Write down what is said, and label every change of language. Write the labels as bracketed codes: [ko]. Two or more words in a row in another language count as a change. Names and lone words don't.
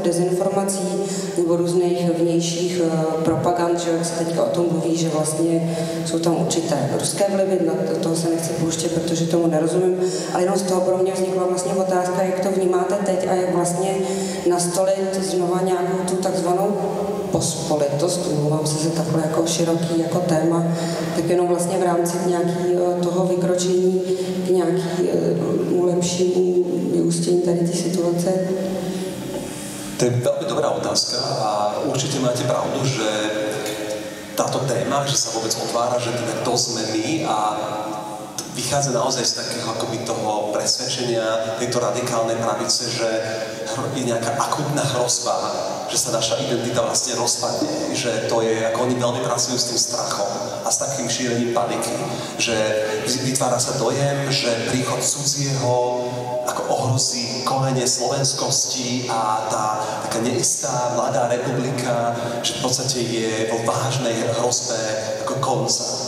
[cs] dezinformací nebo různých vnějších propagand, že jak se teďka o tom mluví, že vlastně jsou tam určité ruské vlivy, do toho se nechci pouštět, protože tomu nerozumím, ale jenom z toho pro mě vznikla vlastně otázka, jak to vnímáte teď a jak vlastně nastolit znova nějakou tu takzvanou pospolitost, umluvám se za takhle jako široký jako téma, tak jenom vlastně v rámci nějakého toho vykročení k nějakému lepšímu vyústění tady té situace. [sk] To je veľmi dobrá otázka a určite máte pravdu, že táto téma, že sa vôbec otvára, že teda to sme my a vychádza naozaj z takého akoby toho presvedčenia tejto radikálnej pravice, že je nejaká akútna hrozba, že sa naša identita vlastne rozpadne, že to je, ako oni veľmi pracujú s tým strachom a s takým šírením paniky, že vytvára sa dojem, že príchod cudzieho ako ohrozí korene slovenskosti a tá taká neistá mladá republika, že v podstate je vo vážnej hrozbe ako konca.